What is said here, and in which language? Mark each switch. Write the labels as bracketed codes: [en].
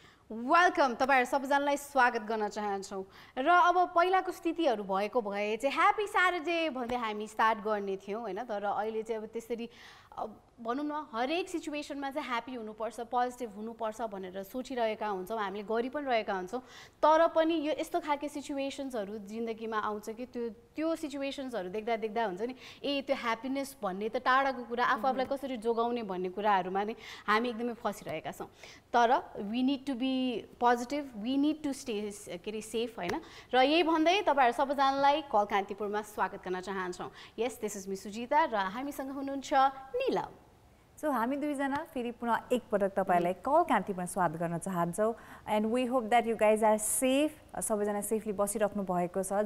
[ne] Welcome, तपाईहरु सबैजनालाई स्वागत गर्न चाहन्छौं र अब पहिलाको स्थितिहरु भएको भए चाहिँ ह्यापी स्याटरडे भन्दै हामी स्टार्ट गर्ने थियौं हैन, तर अहिले चाहिँ अब त्यसरी भनौं न हरेक सिचुएसनमा चाहिँ ह्यापी हुनुपर्छ, पोजिटिभ हुनुपर्छ भनेर सोचिरहेका हुन्छौं, हामीले गरि पनि रहेका हुन्छौं। तर पनि यो यस्तो खालको सिचुएसन्सहरु जिन्दगीमा आउँछ कि त्यो सिचुएसन्सहरु देख्दा देख्दा हुन्छ नि, त्यो ह्याप्पीनेस भन्ने त टाढाको कुरा, आफूलाई कसरी जोगाउने भन्ने कुराहरुमा नै हामी एकदमै फसिरहेका छौं। [en] तर we need to be positive, we need to stay safe [ne] हैन। र यही भन्दै तपाईहरु सबैजनालाई कल कान्तिपुरमा स्वागत गर्न चाहन्छौं। [en] yes, this is me Sujita [ne] र हामीसँग हुनुहुन्छ नीलम। सो हामी दुईजना फेरि पुनः एकपटक तपाईलाई कल कान्तिपुरमा स्वागत गर्न चाहन्छौँ [en] and we hope that you guys are safe, [ne] सबैजना सेफली बसिराख्नु भएको छ।